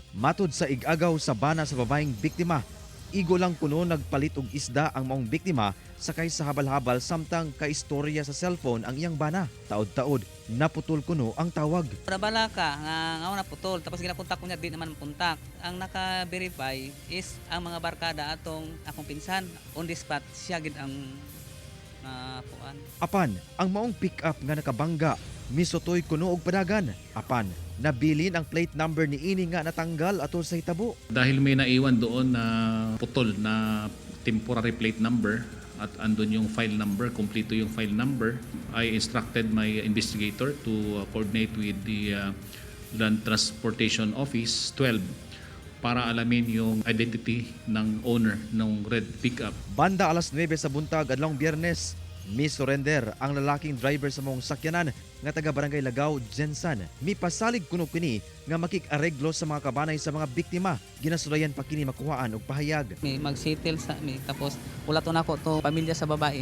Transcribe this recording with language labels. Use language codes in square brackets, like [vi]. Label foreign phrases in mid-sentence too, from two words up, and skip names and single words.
[ceb] Matud sa igagaw sa bana sa babayeng biktima, igo lang kuno nagpalit og isda ang maong biktima sakay sa habal-habal samtang kaistorya sa cellphone ang iyang bana. Taod-taod naputol kuno ang tawag. [hil] Bala ka nga na putol tapos ginakontak ko niya di naman puntak. Ang naka-verify is ang mga barkada atong akong pinsan [en] on the spot [hil] siya gid ang puan. [ceb] Apan ang maong pick-up nga nakabangga misutoy kuno og padagan. Apan nabilin ang [en] plate number [ceb] ni ini nga natanggal atol sa hitabo. [tl] Dahil may naiwan doon na putol na [en] temporary plate number [tl] at andun yung [en] file number, [tl] kumpleto yung [en] file number, I instructed my investigator to coordinate with the Land Transportation Office 12 [tl] para alamin yung identity ng owner ng [en] red pickup. [ceb] Banda alas 9 sa buntag adlong Biyernes, mi-surrender ang lalaking driver sa mong sakyanan nga taga Barangay Lagaw, Jensan. Mipasalig kuno kini nga makik-areglo sa mga kabanay sa mga biktima. Ginasulayan pa kini makuhaan og pahayag. [hil] May mag-settle sa mi tapos ulaton ako to pamilya sa babae.